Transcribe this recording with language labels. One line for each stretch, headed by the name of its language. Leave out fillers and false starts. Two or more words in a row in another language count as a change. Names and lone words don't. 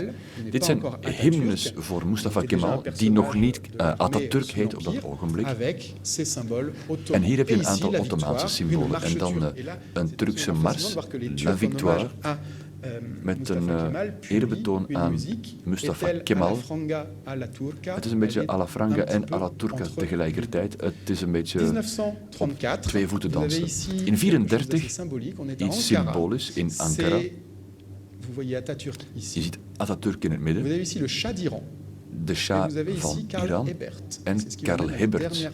Dutch: Dit zijn hymnes voor Mustafa Kemal, die nog niet Atatürk heet op dat ogenblik. En hier heb je een aantal Ottomaanse symbolen en dan een Turkse mars, La Victoire, met een eerbetoon aan Mustafa Kemal. Het is een beetje à la franga en à la turca tegelijkertijd. Het is een beetje op 2 voeten dansen. In 1934, iets symbolisch in Ankara. Je ziet Atatürk in het midden. De Shah van Iran en Karl Hebert.